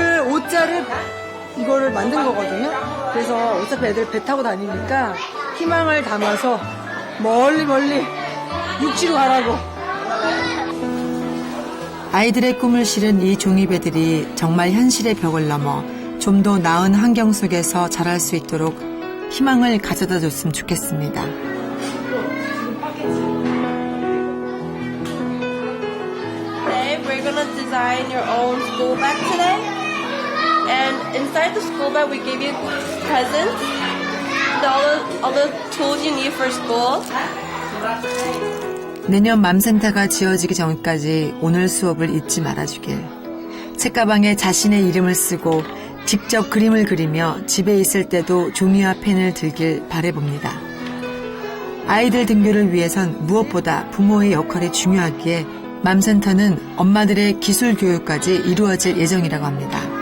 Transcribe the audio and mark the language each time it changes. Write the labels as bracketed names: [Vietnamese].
[Korean] 옷자를 이거를 만든 거거든요. 그래서 어차피 애들 배 타고 다니니까 희망을 담아서 멀리 육지로 가라고. 아이들의 꿈을 실은 이 종이배들이 정말 현실의 벽을 넘어 좀 더 나은 환경 속에서 자랄 수 있도록 희망을 가져다 줬으면 좋겠습니다. [English] Today we're gonna design your own school bag today. And inside the school bag we give you presents, all the tools you need for school. [Korean] 내년 맘센터가 지어지기 전까지 오늘 수업을 잊지 말아주길. 책가방에 자신의 이름을 쓰고 직접 그림을 그리며 집에 있을 때도 종이와 펜을 들길 바라봅니다. 아이들 등교를 위해선 무엇보다 부모의 역할이 중요하기에 맘센터는 엄마들의 기술 교육까지 이루어질 예정이라고 합니다.